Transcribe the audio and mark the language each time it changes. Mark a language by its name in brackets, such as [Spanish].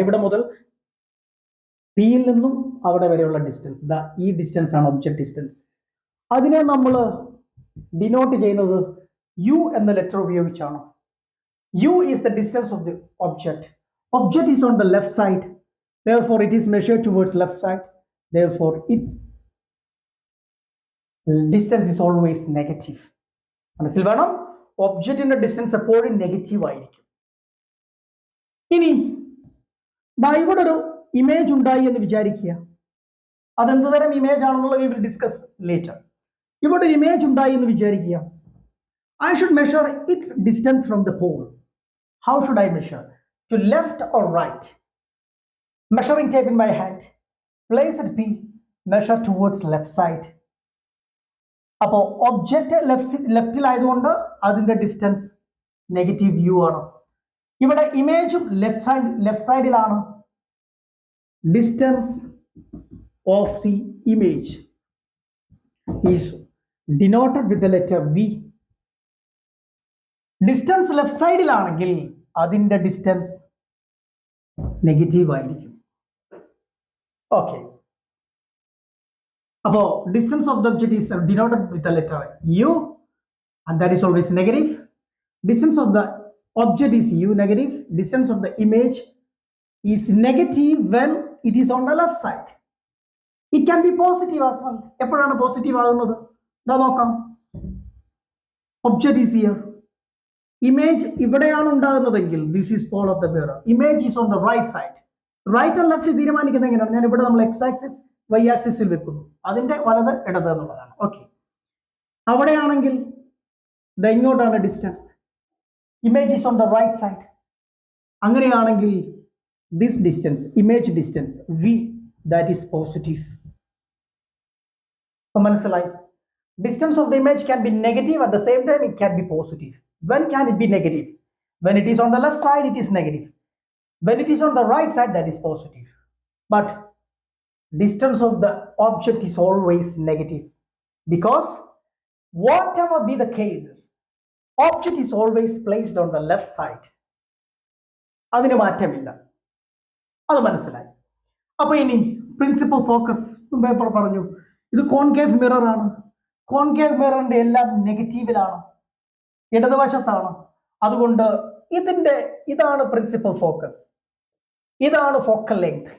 [Malayalam] ഇവിടെ മുതൽ പിയിൽ നിന്നും അവിടെ വരെയുള്ള ഡിസ്റ്റൻസ്, ഈ ഡിസ്റ്റൻസ് ആണ് ഒബ്ജക്റ്റ് ഡിസ്റ്റൻസ്. അതിനെ നമ്മൾ ഡിനോട്ട് ചെയ്യുന്നത് യു എന്ന ലെറ്റർ ഉപയോഗിച്ചാണ്. [English] U is the distance of the object. Object is on the left side, therefore it is measured towards left side, therefore its distance is always negative. [Malayalam] മനസ്സിൽ വേണം, ഒബ്ജക്റ്റിന്റെ distance എപ്പോഴും negative ആയിരിക്കും. ഇനി ഇവിടെ ഒരു ഇമേജ് ഉണ്ടായി എന്ന് വിചാരിക്കുക. അതെന്ത് തരം ഇമേജ് ആണെന്നുള്ളത് [English] we will discuss later. [Malayalam] ഇവിടെ ഒരു ഇമേജ് ഉണ്ടായി എന്ന് വിചാരിക്കുക. [English] I should measure its distance from the pole. How should I measure? To left or right? Measuring tape in my hand, place at P, measure towards left side. [Malayalam] അപ്പോൾ object ലെഫ്റ്റിലായതുകൊണ്ട് അതിന്റെ distance negative U ആണ്. ഇവിടെ ഇമേജും left സൈഡിലാണ്. [English] Distance of the image is denoted with the letter V. [Malayalam] Distance left സൈഡിലാണെങ്കിൽ അതിന്റെ distance negative ആയിരിക്കും. [English] Okay, അപ്പോ distance of the object is denoted with the letter U and that is always negative. Distance of the object is u negative. Distance of the image is negative when it is on the left side. It can be positive as well. [Malayalam] എപ്പോഴാണ് positive ആകുന്നത്? നോക്കാം. [English] Object is here. [Malayalam] Image ഇവിടെയാണ് ഉണ്ടാകുന്നതെങ്കിൽ [English] This is pole of the mirror. Image is on the right side. [Malayalam] Right and left തീരുമാനിക്കുന്നത് എങ്ങനെയാണ്? ഞാൻ ഇവിടെ നമ്മൾ X axis Y ആക്സിസിൽ വെക്കുന്നു, അതിന്റെ വലത് ഇടത് എന്നുള്ളതാണ്. ഓക്കെ, അവിടെയാണെങ്കിൽ ഇങ്ങോട്ടാണ് distance. [English] Image is on the right side. [Malayalam] അങ്ങനെയാണെങ്കിൽ [English] This distance, image distance V, that is positive. [Malayalam] മനസ്സിലായി? [English] Distance of the image can be negative, at the same time it can be positive. When can it be negative? When it is on the left side, it is negative. When it is on the right side, that is positive. But distance of the object is always negative, because whatever be the cases, object is always placed on the left side. [Malayalam] അതിന് മാറ്റമില്ല. അത് മനസ്സിലായി. അപ്പൊ ഇനി principal focus paper പറഞ്ഞു, ഇത് concave mirror ആണ്. Concave മിററിന്റെ എല്ലാം നെഗറ്റീവിലാണ്, ഇടതുവശത്താണ്. അതുകൊണ്ട് ഇതാണ് പ്രിൻസിപ്പൽ ഫോക്കസ്, ഇതാണ് ഫോക്കൽ ലെങ്ത്.